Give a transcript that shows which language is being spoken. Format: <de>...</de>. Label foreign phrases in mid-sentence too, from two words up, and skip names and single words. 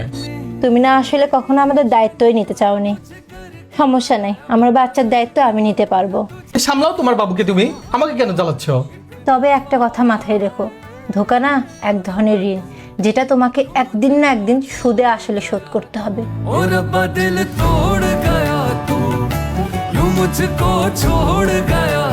<bn>তুমি না আসলে কখনো আমাদের দায়িত্বই নিতে চাওনি। সমস্যা নেই, আমার বাচ্চার দায়িত্ব আমি নিতে পারবো। সামলাও তোমার বাবুকে, তুমি আমাকে কেন জ্বালাচ্ছ? তবে একটা কথা মাথায় রেখো, ধোকা না এক ধরনের ঋণ, যেটা তোমাকে একদিন না একদিন সুদে আসলে শোধ করতে হবে।</bn> <hi>ओ रब्बा दिल तोड़ गया तू यूं मुझको छोड़ गया</hi>